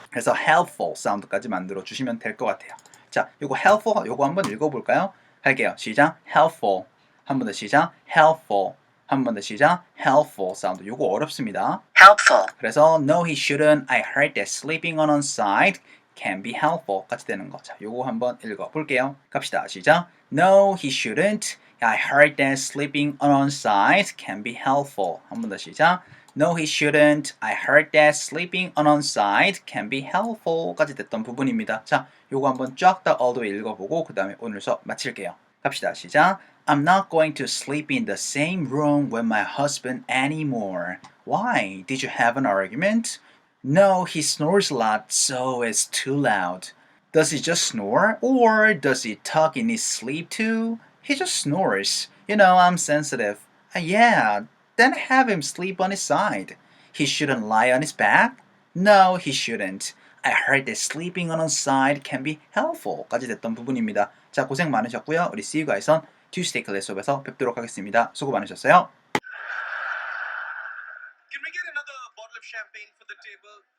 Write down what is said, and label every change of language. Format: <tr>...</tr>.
<ko>그래서 helpful 사운드까지 만들어 주시면 될 것 같아요. 자, 요거 helpful 요거 한번 읽어볼까요? 할게요. 시작. helpful. 한 번 더 시작. helpful. 한 번 더 시작. helpful 사운드. 요거 어렵습니다.</ko> <en>Helpful. 그래서 no he shouldn't. I heard that sleeping on one side can be helpful</en> <ko>같이 되는 거. 자, 요거 한번 읽어볼게요. 갑시다. 시작.</ko> <en>No he shouldn't. I heard that sleeping on one side can be helpful.</en> <ko>한 번 더 시작.</ko> <en>No, he shouldn't. I heard that sleeping on one side can be helpful</en> <ko>까지 됐던 부분입니다. 자, 요거 한번 쫙 다</ko> <en>all the way</en> <ko>읽어보고 그 다음에 오늘 수업 마칠게요. 갑시다. 시작.</ko> <en>I'm not going to sleep in the same room with my husband anymore. Why? Did you have an argument? No, he snores a lot, so it's too loud. Does he just snore? Or does he talk in his sleep too? He just snores. You know, I'm sensitive. Yeah, then have him sleep on his side. He shouldn't lie on his back? No, he shouldn't. I heard that sleeping on one side can be helpful.</en> <ko>까지 됐던 부분입니다. 자, 고생 많으셨고요. 우리</ko> <en>See you guys</en> <ko>은 Tuesday 클래스 수업에서 뵙도록 하겠습니다. 수고 많으셨어요.</ko> <en>Can we get another bottle of champagne for the table?</en>